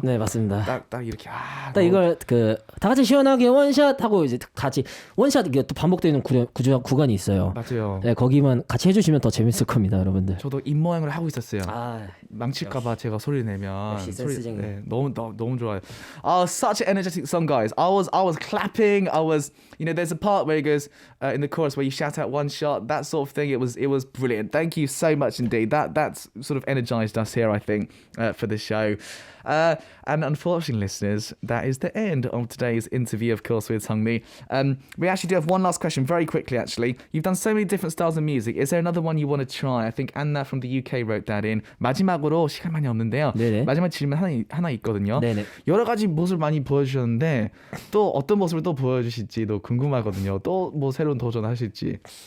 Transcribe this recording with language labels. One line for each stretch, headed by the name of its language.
Korean: 네 맞습니다. 딱 이렇게 딱 이걸 그 다 같이 시원하게 원샷 하고 이제 같이 원샷 이게 또 반복되는 구간이 있어요. 맞아요. 네 거기만 같이 해주시면 더 재밌을 겁니다, 여러분들. 저도 입 모양을 하고 있었어요. 아 망칠까봐 제가 소리 내면 역시 센스쟁이. 네, 너무 좋아요.
English: Such an energetic song, guys. I was clapping. I was, there's a part where it goes in the chorus where you shout out one shot, that sort of thing. It was brilliant. Thank you so much indeed. That's sort of energized us here, I think, for the show. And unfortunately, listeners, that is the end of today's interview, of course, with Seungri. We actually do have one last question, very quickly, actually. You've done so many different styles of music. Is there another one you want to try? I think Anna from the UK wrote that in.
Korean: 마지막으로 시간 많이 없는데요. 네네. 마지막 질문 하나 있거든요. 네네. 여러 가지 모습을 많이 보여주셨는데 또 어떤 모습을 또 보여주실지도 궁금하거든요. 또 뭐 새로운 도전하실지.